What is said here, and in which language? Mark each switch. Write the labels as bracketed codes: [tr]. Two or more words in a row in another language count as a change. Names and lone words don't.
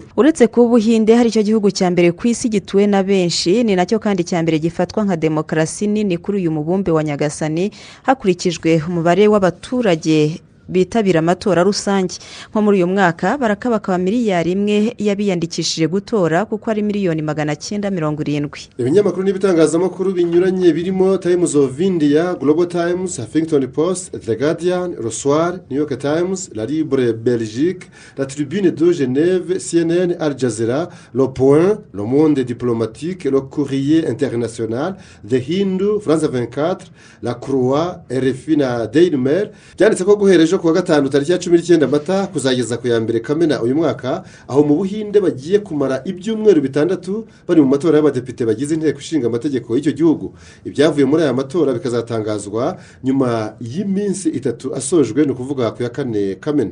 [rw] Uretse kuba Ubuhinde hari icyo gihugu cya mbere ku isi gituwe na benshi, ni nacyo kandi cya mbere gifatwa nka demokarasi nini kuri uyu mubumbe wa Nyagasani, hakurikijwe umubare w'abaturage bitabira amatora rusange. Nko muri uyu mwaka barakabakaba miliyari 1 y'abiyandikishije gutora, kuko ari miliyoni 970. Ibinyamakuru n'ibitangazamakuru binyuranye birimo Times of India, Global Times, Huffington Post, The Guardian, Le Soir, New York Times, La Libre Belgique, La Tribune de Genève, CNN, Al Jazeera, Le Point, Le Monde Diplomatique, Le Courrier International, The Hindu, France 24, La Croix, RFI na Daily Mail byanditse ko guhereje kuwa gatanu tariki ya 19 Mata kuzageza ku ya 2 Kamena uyu mwaka, aho mu Buhinde bagiye kumara ibyumweru 6 bari mu matora y'abadepite bagize inteko ishinga amategeko y'icyo gihugu. Ibyavuye muri aya matora bikazatangazwa nyuma y'iminsi 3 asojwe, no kuvuga ku ya 4 Kamena.